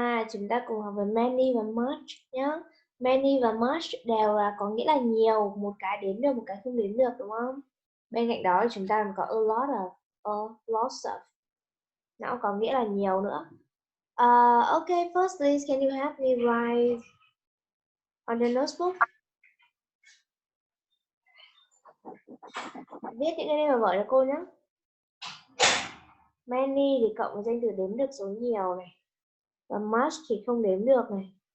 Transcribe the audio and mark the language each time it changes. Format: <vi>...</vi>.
<vi>Chúng ta cùng học về many và much nhé. Many và much đều là có nghĩa là nhiều, một cái đếm được, một cái không đếm được, đúng không? Bên cạnh đó chúng ta còn có a lot of, lots of. Nó có nghĩa là nhiều nữa.</vi> <en>Okay, first please, can you help me write on the notebook?</en> <vi>Viết những cái này vào vở cho cô nhé. Many thì cộng với danh từ đếm được số nhiều này. Và much thì không đếm được này.</vi>